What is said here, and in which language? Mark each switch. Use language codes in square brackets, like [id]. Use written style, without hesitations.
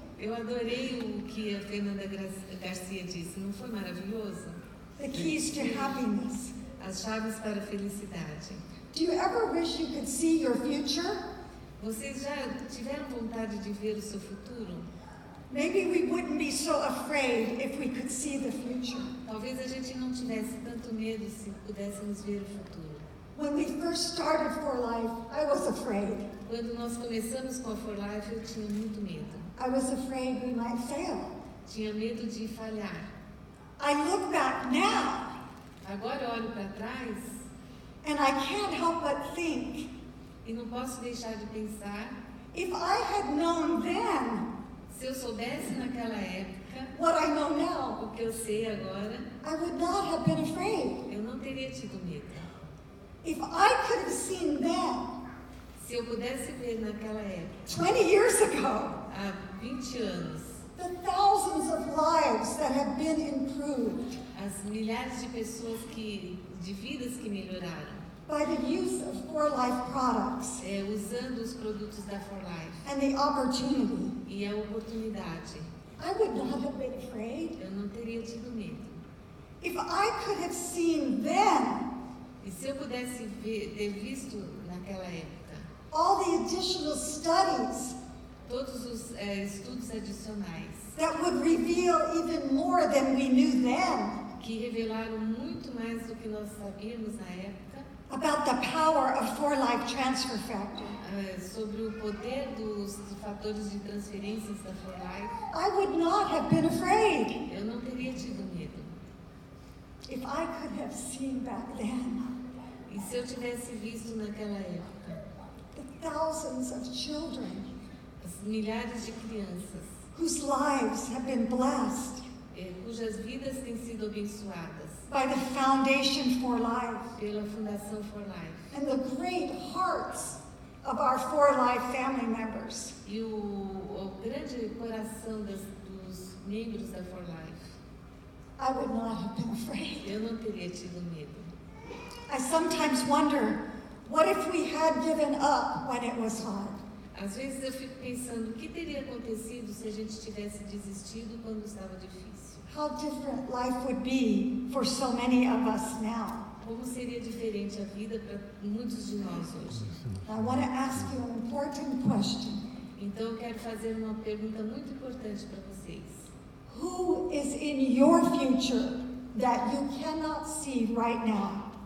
[pt] Eu adorei o que a Fernanda Garcia disse, não foi maravilhoso? [en] The keys to happiness. [pt] As chaves para a felicidade. [en] Do you ever wish you could see your future? [pt] Vocês já tiveram vontade de ver o seu futuro? [en] Maybe we wouldn't be so afraid if we could see the future. [pt] Talvez a gente não tivesse tanto medo se pudéssemos ver o futuro. [en] When we first started For Life, I was afraid. [pt] Quando nós começamos com a For Life, eu tinha muito medo. [en] I was afraid we might fail. [pt] Tinha medo de falhar. [en] I look back now, [pt] Agora eu olho para trás [en] and I can't help but think, [pt] e não posso deixar de pensar, [en] if I had known then [pt] se eu soubesse naquela época [en] what I know now, [pt] o que eu sei agora, [en] I would not have been afraid. [pt] eu não teria tido medo. [en] If I could have seen then, [pt] Se eu pudesse ver naquela época, [en] 20 years ago, [pt] há 20 anos, [en] the thousands of lives that have been improved, [pt] as milhares de pessoas de vidas que melhoraram, [en] by the use of For Life products [pt] usando os produtos da For Life [en] and the opportunity, [pt] e a oportunidade, [en] I would not have been afraid. [pt] eu não teria tido medo. [en] If I could have seen then [pt] E se eu pudesse ter visto naquela época [en] all the additional studies [pt] todos os estudos adicionais [en] that would reveal even more than we knew then [pt] que revelaram muito mais do que nós sabíamos na época [en] about the power of For Life transfer factor, [pt] sobre o poder dos fatores de transferências da For Life, [en] I would not have been afraid. [pt] eu não teria tido medo. [en] If I could have seen back then [pt] E se eu tivesse visto naquela época [en] the thousands of children [pt] as milhares de crianças [en] whose lives have been blessed [pt] cujas vidas têm sido abençoadas [en] by the Foundation For Life [pt] pela Fundação For Life [en] and the great hearts of our For Life family members, [pt] e o grande coração dos membros da For Life, [en] I would not have been afraid. [pt] eu não teria tido medo. [en] I sometimes wonder, what if we had given up when it was hard? [pt] Às vezes eu fico pensando o que teria acontecido se a gente tivesse desistido quando estava difícil. [en] How different life would be for so many of us now. [pt] Como seria diferente a vida para muitos de nós hoje? [en] I want to ask you an important question. [pt] Então eu quero fazer uma pergunta muito importante para vocês. [en] Who is in your future that you cannot see right now?